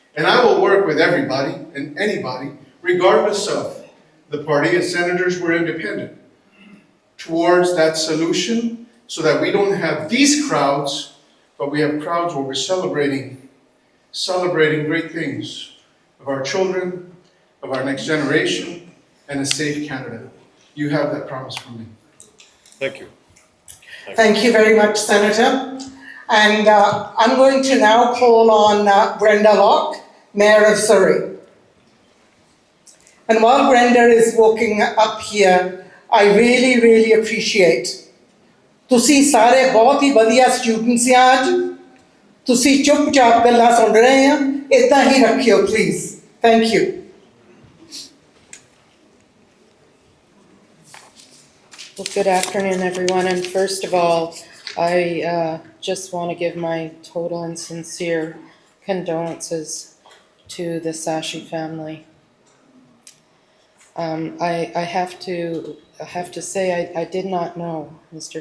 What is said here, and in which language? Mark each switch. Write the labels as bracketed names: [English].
[English] And I will work with everybody and anybody, regardless of the party, as senators we're independent, towards that solution so that we don't have these crowds, but we have crowds where we're celebrating great things of our children, of our next generation, and a safe Canada. You have that promise from me. Thank you. Thank you very much, Senator. And I'm going to now call on Brenda Locke, Mayor of Surrey. And while Brenda is walking up here, I really, really appreciate [Punjabi] ਤੁਸੀਂ ਸਾਰੇ ਬਹੁਤ ਹੀ ਵਧੀਆ students ਆ ਅੱਜ ਤੁਸੀਂ ਚੁੱਪਚਾਪ ਗੱਲਾਂ ਸੁਣ ਰਹੇ ਆ ਇਦਾਂ ਹੀ ਰੱਖਿਓ [English] Please thank you Well, good afternoon, everyone. And first of all, I just want to give my total and sincere condolences to the Sashi family. I have to say I did not know Mr.